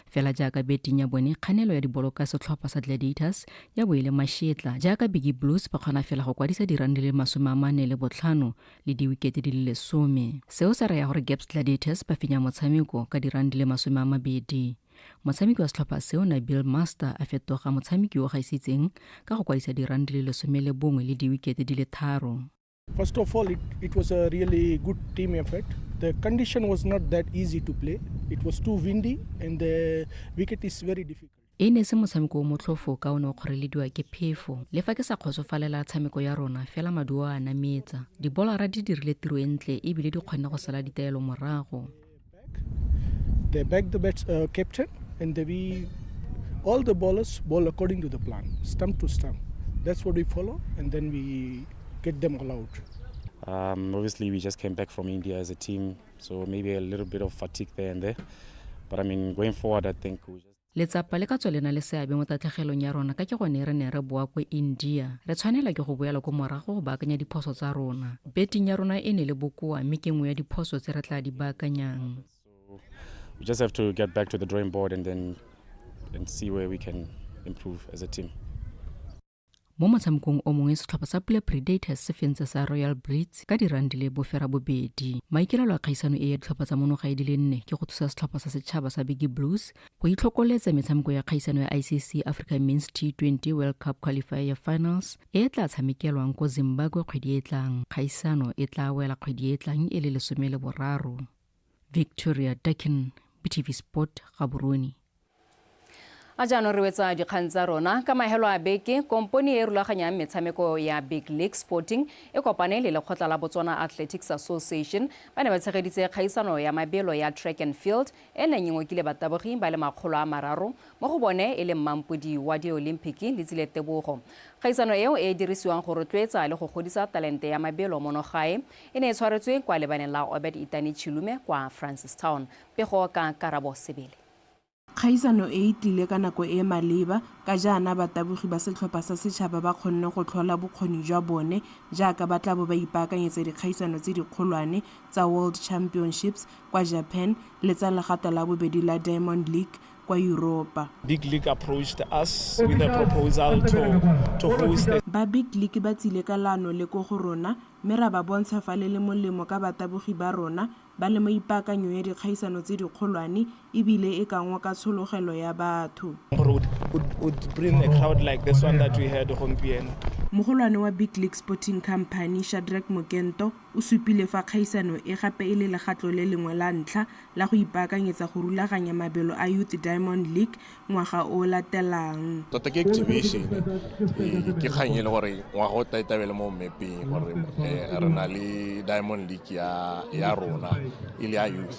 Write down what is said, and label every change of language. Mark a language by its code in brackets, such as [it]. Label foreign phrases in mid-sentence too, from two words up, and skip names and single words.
[tn] Fela jaaka betting ya bone kganelo ya dibolo ka setlhopha sa Gladiators ya bo ile mashetla jaaka Big Blues ba kgona fela go kwadisa di-run di le 45 le di-wicket di le 10. Seo se raya gore Gaps Gladiators ba fenya motshameko ka di-run di le 20. Motshameki wa setlhopha seo Nabil Master a fetoga motshameki o gaisitseng ka go kwadisa di-run di le 11 le di-wicket di le 3. [en] First of all, it was a really good team effort. The condition was not that easy to play. It was too windy and the wicket is very difficult. [tn] E ne se motshameko o motlhofo ka o ne o kgorelediwa ke phefo le fa ke sa kgotsofalela tshameko ya rona fela maduo a nametsa dibolara di dirile tiro e ntle ebile di kgonne go sala ditaelo morago. [en] They backed the captain and all the bowlers bowl according to the plan, stump to stump. That's what we follow and then we get them all out. Obviously, we just came back from India as a team, so maybe a little bit of fatigue there and there. But I mean, going forward, I think we just... [tn] Letsapa le ka tswelena le seabe mo tatlhegelong ya rona ka ke gone re ne re boa ko India. Re tshwanela ke go boela ko morago go baakanya diphoso tsa rona. Betting ya rona e ne le bokoa mme ke nngwe ya diphoso tse re tla di baakanyang. [en] We just have to get back to the drawing board and see where we can improve as a team. [tn] Mo motshamekong o mongwe setlhopha sa Pula Predators se fentse sa Royal Breeds ka di-run di le bofera bobedi. Maikaelelo a kgaisano e ya ditlhopha tsa monogae di le 4 ke go thusa setlhopha sa setšhaba sa Big Blues go itlhokoletsa metshameko ya kgaisano ya ICC Africa Men's T20 World Cup Qualifier Finals e tla tshamekelwang ko Zimbabwe kgwedi e tlang. Kgaisano e tla wela kgwedi e tlang e le 13. Victoria Dakin, BTV Sport, Gaborone. A jaanong re wetsa dikgang tsa rona ka mahelo a beke komponi e rulaganyang metshameko ya Big League Sporting e kopane le lekgotla la Botswana Athletics Association ba ne ba tshegeditse kgaisano ya mabelo ya [en] track and field [tn] e neng ngokile batabogi ba le 300 mo go bone e le mmampodi wa di-Olympic le Tsile Tebogo. Kgaisano eo e dirisiwang go rotloetsa le go godisa talente ya mabelo monogae e ne e tshwaretswe kwa lebaneng la Obed Itani Chilume kwa Francistown. Pego ka Karabo Sebele. Kgaisano e tlile ka nako e maleba ka jaana batabogi ba setlhopha sa setšhaba ba kgonne go tlhola bokgoni jwa bone jaaka ba tla bo ba ipaakanyetsa dikgaisano tse dikgolwane tsa World Championships kwa Japan le tsa legato la bobedi la Diamond League kwa Europa. [en] Big League approached us with a proposal to host [tn] ba Big League ba tsile ka lano le ko go rona mme ra ba bontsha fa le molemo ka batabogi ba rona ba le mo ipaakanyo ya dikgaisano tse dikgolwane ebile e kangwa ka tshologelo ya batho. [en] Would bring a crowd like this one that we had gompieno. [tn] Mogolwane wa Big League Sporting Company Shadrack Mokento o supile fa kgaisano e gape e le legatlo le lengwe la ntlha la go ipaakanyetsa go rulaganya mabelo a Youth Diamond League ngwaga o latelang. Tota ke activation ke kganye le gore ngwaga o taitabele mo mapeng gore re na le Diamond League ya rona ile ya youth.